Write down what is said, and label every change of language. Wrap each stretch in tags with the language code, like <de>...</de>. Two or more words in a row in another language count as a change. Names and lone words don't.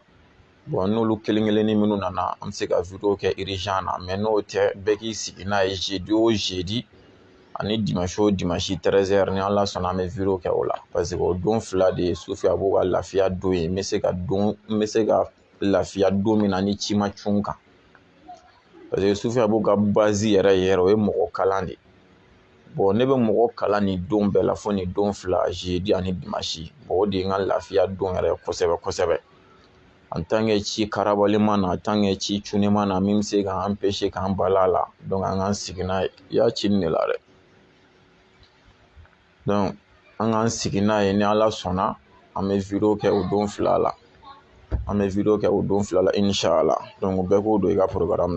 <bm>Bon n'olu kelen kelenni minnu nana an bɛ se ka video kɛ urgent na mais n'o tɛ bɛɛ k'i sigi n'a ye jeudi o jeudi ani dimanche o dimanche 13h ni Ala sɔnna an bɛ video kɛ o la</bm> <fr>parce que</fr> <bm>o don fila de ye sufi a b'u ka lafiya don ye n bɛ se ka lafiya don min na ni ci ma cun kan</bm> <fr>parce que</fr> <bm>sufi a b'u ka base yɛrɛ o ye mɔgɔ kalan de. Bon ne bɛ mɔgɔ kalan nin don bɛɛ la fo nin don fila jeudi ani dimanche bon o de ye n ka lafiya don yɛrɛ kosɛbɛ kosɛbɛ.</bm> <fr>En tant que</fr> <bm>ci karabali ma na</bm> <fr>en tant que</fr> <bm>ci cunni ma na min bɛ se k'an empêcher k'an bala la donc an k'an sigi n'a ye i y'a ci nin de la dɛ. Donc an k'an sigi n'a ye ni Ala sɔnna an bɛ video kɛ o don fila la. An bɛ video kɛ o don fila la inshallah. Donc bɛɛ k'o don i ka programme na.</bm>